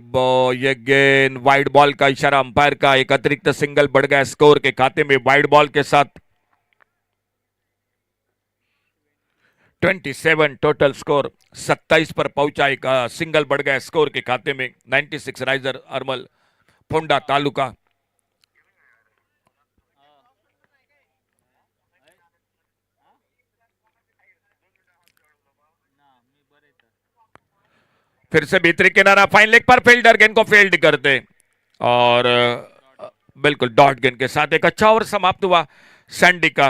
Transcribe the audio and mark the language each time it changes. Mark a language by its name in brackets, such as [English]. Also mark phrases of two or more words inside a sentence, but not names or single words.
[Hindi] ये गेंद [English] wide ball [Hindi] का इशारा अंपायर का, एक अतिरिक्त सिंगल बढ़ गया स्कोर के खाते में। [English] wide ball [Hindi] के साथ 27 [English] total score, [Hindi] 27 पर पहुंचा, एक सिंगल बढ़ गया स्कोर के खाते में। 96 राइजर अर्मल फोंडा तालुका। फिर से भीतरी किनारा, [English] fine leg [Hindi] पर फील्डर गेंद को फील्ड करते और बिल्कुल डॉट गेंद के साथ एक अच्छा ओवर समाप्त हुआ सैंडी का।